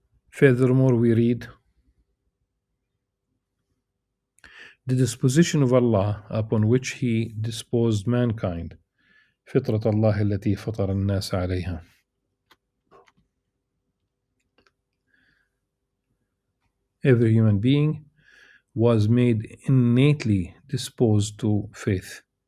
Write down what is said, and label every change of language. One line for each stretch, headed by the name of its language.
English: Furthermore, we read, the disposition of Allah upon which He disposed mankind
Arabic: فطرة الله التي فطر الناس عليها.
English: Every human being was made innately disposed to faith.